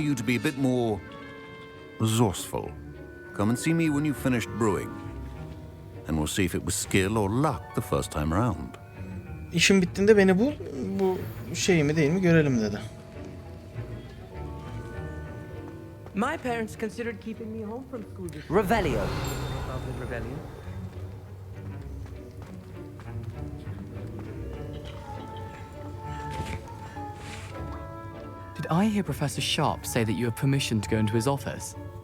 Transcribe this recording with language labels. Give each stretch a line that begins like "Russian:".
English: you to be a bit more resourceful. Come and see me when you've finished brewing, and we'll see if it was skill or luck the first time around.
Turkish: İşin bittiğinde beni bul, bu şey mi değil mi görelim dedi.
English: My parents considered keeping me home from school this Revelio. about the rebellion. Did I hear Professor Sharp say that you have permission to go into his office?